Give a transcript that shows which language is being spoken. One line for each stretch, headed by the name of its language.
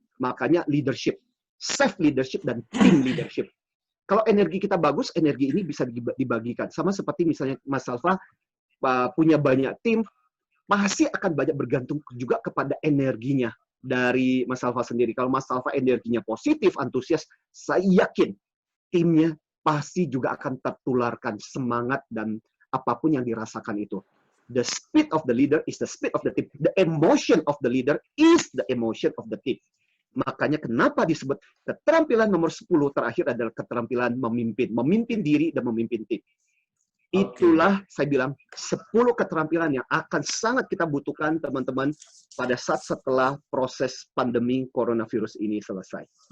Indonesian: Makanya leadership, self-leadership dan team leadership. Kalau energi kita bagus, energi ini bisa dibagikan. Sama seperti misalnya Mas Salva, punya banyak tim, pasti akan banyak bergantung juga kepada energinya dari Mas Salva sendiri. Kalau Mas Salva energinya positif, antusias, saya yakin timnya pasti juga akan tertularkan semangat dan apapun yang dirasakan itu.
English: The speed of the leader is the speed of the team. The emotion of the leader is the emotion of the team.
Indonesian: Makanya kenapa disebut keterampilan nomor 10 terakhir adalah keterampilan memimpin. Memimpin diri dan memimpin tim. Itulah saya bilang 10 keterampilan yang akan sangat kita butuhkan teman-teman pada saat setelah proses pandemi coronavirus ini selesai.